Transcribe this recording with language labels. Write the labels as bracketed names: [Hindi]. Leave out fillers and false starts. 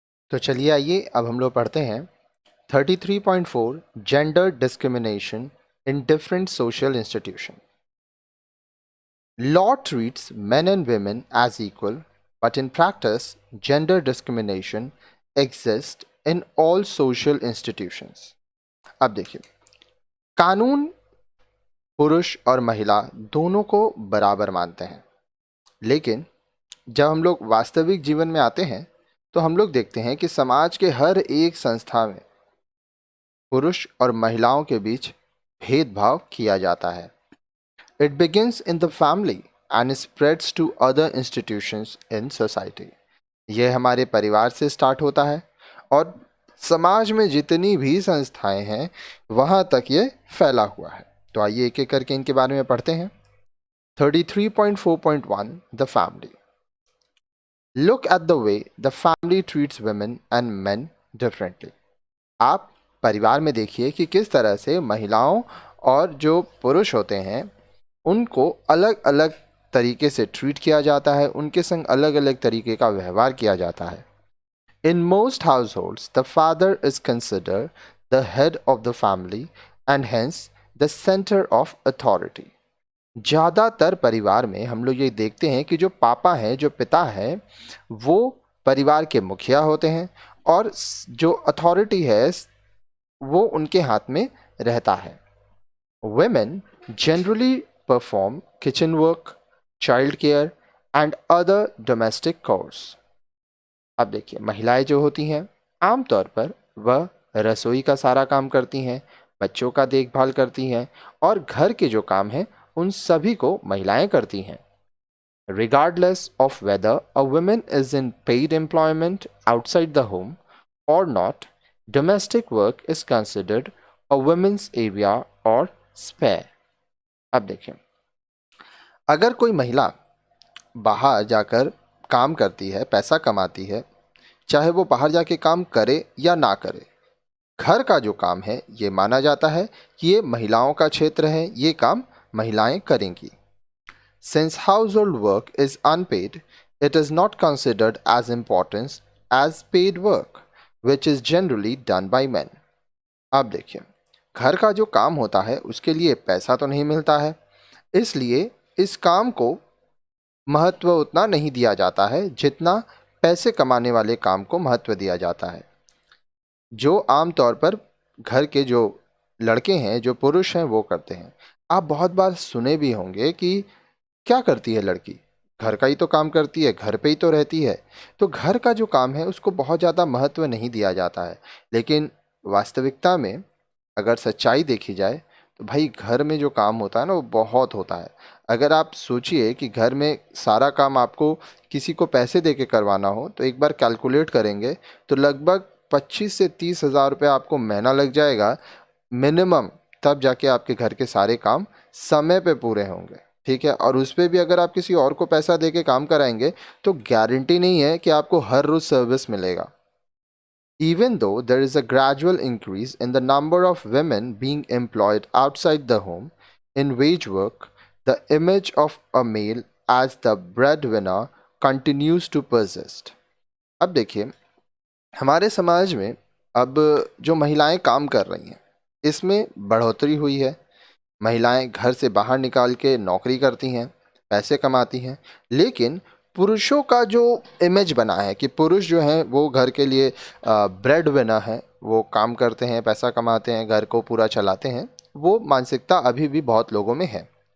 [Hindi] तो चलिए आइए अब हम लोग पढ़ते हैं 33.4 [English] Gender discrimination in different social institution. Law treats men and women as equal, but in practice, gender discrimination exists in all social institutions. [Hindi] अब देखिए, कानून पुरुष और महिला दोनों को बराबर मानते हैं, लेकिन जब हम लोग वास्तविक जीवन में आते हैं तो हम लोग देखते हैं कि समाज के हर एक संस्था में पुरुष और महिलाओं के बीच भेदभाव किया जाता है. [English] It begins in the family and spreads to other institutions in society. [Hindi] यह हमारे परिवार से स्टार्ट होता है और समाज में जितनी भी संस्थाएं हैं वहां तक ये फैला हुआ है. तो आइए एक एक करके इनके बारे में पढ़ते हैं. [English] 33.4.1 the family. Look at the way the family treats women and men differently. [Hindi] आप परिवार में देखिए कि किस तरह से महिलाओं और जो पुरुष होते हैं उनको अलग अलग तरीके से ट्रीट किया जाता है, उनके संग अलग अलग तरीके का व्यवहार किया जाता है. [English] In most households, the father is considered the head of the family and hence the center of authority. [Hindi] ज़्यादातर परिवार में हम लोग ये देखते हैं कि जो पापा हैं, जो पिता हैं, वो परिवार के मुखिया होते हैं और जो अथॉरिटी है वो उनके हाथ में रहता है. [English] Women generally perform kitchen work, child care and other domestic chores. [Hindi] अब देखिए, महिलाएं जो होती हैं आमतौर पर वह रसोई का सारा काम करती हैं, बच्चों का देखभाल करती हैं और घर के जो काम हैं उन सभी को महिलाएं करती हैं. [English] Regardless of whether a woman is in paid employment outside the home or not, domestic work is considered a women's area or spare. [Hindi] अब देखिए, अगर कोई महिला बाहर जाकर काम करती है, पैसा कमाती है, चाहे वो बाहर जाके काम करे या ना करे, घर का जो काम है ये माना जाता है कि ये महिलाओं का क्षेत्र है, ये काम महिलाएं करेंगी. [English] Since household work is unpaid, it is not considered as important as paid work, which is generally done by men. [Hindi] अब देखिए, घर का जो काम होता है उसके लिए पैसा तो नहीं मिलता है, इसलिए इस काम को महत्व उतना नहीं दिया जाता है जितना पैसे कमाने वाले काम को महत्व दिया जाता है, जो आमतौर पर घर के जो लड़के हैं, जो पुरुष हैं, वो करते हैं. आप बहुत बार सुने भी होंगे कि क्या करती है लड़की, घर का ही तो काम करती है, घर पे ही तो रहती है. तो घर का जो काम है उसको बहुत ज़्यादा महत्व नहीं दिया जाता है, लेकिन वास्तविकता में अगर सच्चाई देखी जाए तो भाई घर में जो काम होता है ना वो बहुत होता है. अगर आप सोचिए कि घर में सारा काम आपको किसी को पैसे दे के करवाना हो तो एक बार कैलकुलेट करेंगे तो लगभग 25 से 30 हज़ार रुपये आपको महीना लग जाएगा मिनिमम, तब जाके आपके घर के सारे काम समय पे पूरे होंगे. ठीक है, और उस पर भी अगर आप किसी और को पैसा दे के काम कराएंगे तो गारंटी नहीं है कि आपको हर रोज सर्विस मिलेगा. [English] Even though there is a gradual increase in the number of women being employed outside the home in wage work, the image of a male as the breadwinner continues to persist. [Hindi] अब देखिए, हमारे समाज में अब जो महिलाएं काम कर रही हैं इसमें बढ़ोतरी हुई है. महिलाएं घर से बाहर निकाल के नौकरी करती हैं, पैसे कमाती हैं, लेकिन पुरुषों का जो इमेज बना है कि पुरुष जो हैं वो घर के लिए ब्रेड विनर है, वो काम करते हैं, पैसा कमाते हैं, घर को पूरा चलाते हैं, वो मानसिकता अभी भी बहुत लोगों में है.